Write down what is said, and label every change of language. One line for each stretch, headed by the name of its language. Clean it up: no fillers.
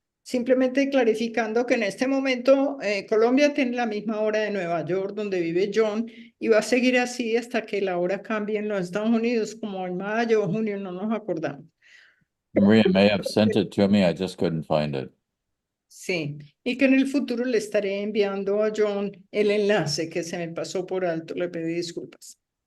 Spanish: Simplemente clarificando que en este momento Colombia tiene la misma hora de Nueva York, donde vive John, y va a seguir así hasta que la hora cambie en los Estados Unidos, como en mayo o junio, no nos acordamos.
English: Maria may have sent it to me, I just couldn't find it.
Spanish: Sí, y que en el futuro le estaré enviando a John el enlace que se me pasó por alto, le pedí disculpas.